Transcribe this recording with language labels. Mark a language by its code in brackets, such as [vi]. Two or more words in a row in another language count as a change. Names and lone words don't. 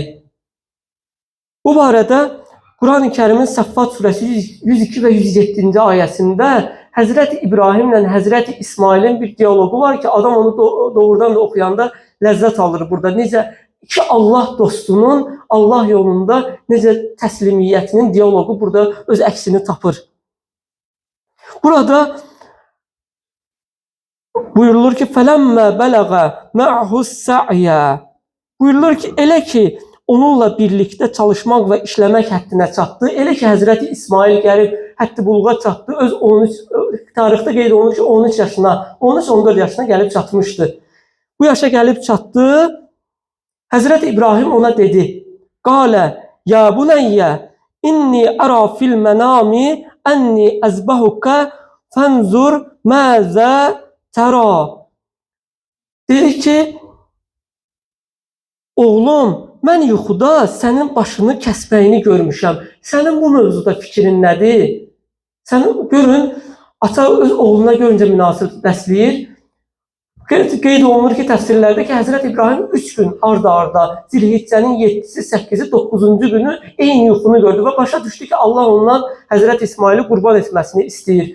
[az] Bu barədə Qurani-Kərimin Səffat surəsi 102 və 107-ci ayəsində Həzrəti İbrahimlə Həzrəti İsmailin bir diyaloqu var ki, adam onu doğrudan da oxuyanda ləzzət alır burada. Necə iki Allah dostunun Allah yolunda necə təslimiyyətinin diyaloqu burada öz əksini tapır. Burada buyurulur ki, [ar] فَلَمَّا بَلَغَ مَعْهُ السَّعْيَا [az] buyurulur ki, elə ki onunla birlikdə çalışmaq və işləmək həddinə çatdı. Elə ki Həzrəti İsmail gəlib həddi buluğa çatdı. Öz 13 tarixdə qeyd olunur ki, 13 yaşına, 13-14 yaşına gəlib çatmışdı. Bu yaşa gəlib çatdı. Həzrət İbrahim ona dedi: [ar] "قال يا بني إني أرى في المنام أني أذبحك فانظر ماذا ترى." [az] Dedi ki, oğlum, mən yuxuda sənin başını kəsməyini görmüşəm. Sənin bu mövzuda fikrin nədir? Sənin görün, ata öz oğluna görüncə münasibət bəsləyir. Qeyd olunur ki, təfsirlərdə ki, Həzrət İbrahim 3 gün arda-arda Zilhiccənin 7-si, 8-i, 9-cu günü eyni yuxunu gördü və başa düşdü ki, Allah ondan Həzrət İsmaili qurban etməsini istəyir.